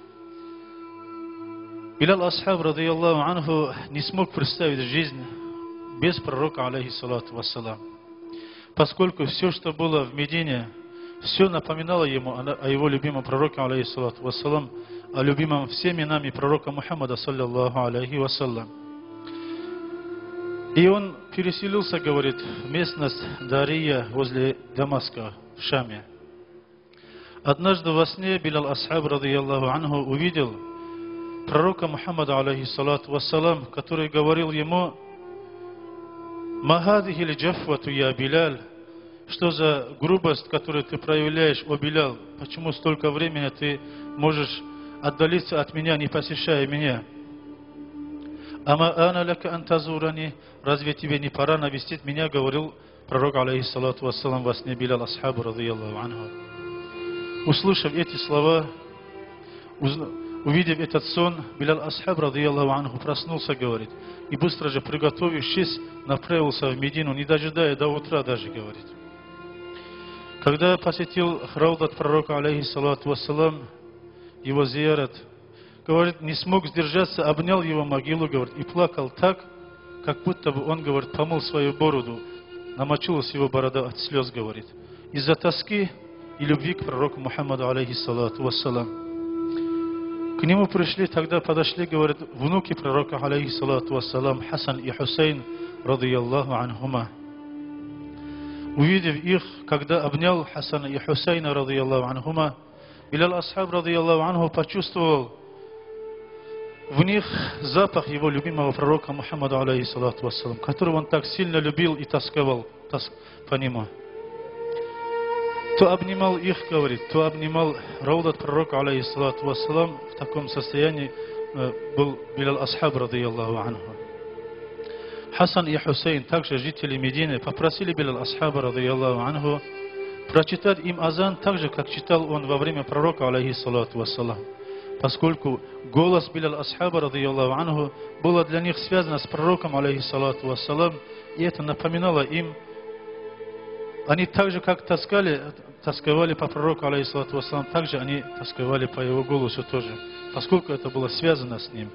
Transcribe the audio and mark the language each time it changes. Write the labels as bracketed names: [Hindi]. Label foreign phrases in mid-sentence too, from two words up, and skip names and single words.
[Russian] Билал Асхаб, [Arabic] رضي الله عنه, [Russian] не смог представить жизнь без пророка, [Arabic] عليه الصلاة والسلام. [Russian] Поскольку все, что было в Медине, все напоминало ему о его любимом пророке, [Arabic] عليه الصلاة والسلام, [Russian] о любимом всеми нами пророка Мухаммада, [Arabic] صلى الله عليه وسلم. [Russian] И он переселился, говорит, в местность Дария возле Дамаска, в Шаме. Однажды во сне Билал Асхаб, [Arabic] رضي الله عنه, [Russian] увидел пророка Мухаммада, [Arabic] عليه الصلاة والسلام, [Russian] который говорил ему: [Arabic] «ما هذه لي الجفوة يا بلال». [Russian] Что за грубость, которую ты проявляешь, о Билал? Почему столько времени ты можешь отдалиться от меня, не посещая меня? [Arabic] «أما آن لك أن تزورني». [Russian] Разве тебе не пора навестить меня? Говорил пророк, [Arabic] عليه الصلاة والسلام, [Russian] во сне Билал Асхабу, [Arabic] رضي الله عنه. [Russian] Услышав эти слова, увидев этот сон, Билал Асхаб, [Arabic] رضي الله عنه, [Russian] проснулся, говорит, и быстро же, приготовившись, направился в Медину, не дожидая до утра даже, говорит. Когда посетил раудат пророка, [Arabic] عليه الصلاة والسلام, [Russian] его зиярат, говорит, не смог сдержаться, обнял его могилу, говорит, и плакал так, как будто бы он, говорит, помыл свою бороду, намочилась его борода от слез, говорит, из-за тоски и любви к пророку Мухаммаду, [Arabic] عليه الصلاة والسلام. [Russian] К нему пришли, тогда подошли, говорит, внуки пророка, [Arabic] عليه الصلاة والسلام, Хасан и Хусейн, رضي الله عنهما. [Russian] Увидев их, когда обнял Хасана и Хусейна, [Arabic] رضي الله عنهما, Билал Асхаб, رضي الله عنه, [Russian] почувствовал в них запах его любимого пророка Мухаммада, [Arabic] عليه الصلاة والسلام, [Russian] которого он так сильно любил и тосковал по нему. То обнимал их, говорит, то обнимал раудат пророка, [Arabic] عليه الصلاة والسلام. [Russian] В таком состоянии был Билал Асхаб, [Arabic] رضي الله عنه. [Russian] Хасан и Хусейн, также жители Медины, попросили Билал Асхаба, [Arabic] رضي الله عنه, [Russian] прочитать им азан так же, как читал он во время пророка, [Arabic] عليه الصلاة والسلام. [Russian] Поскольку голос Билал Асхаба, [Arabic] رضي الله عنه, [Russian] было для них связано с пророком, [Arabic] عليه الصلاة والسلام, [Russian] и это напоминало им, они так же, как тосковали по пророку, [Arabic] عليه الصلاة والسلام, [Russian] также они тосковали по его голосу тоже, поскольку это было связано с ним.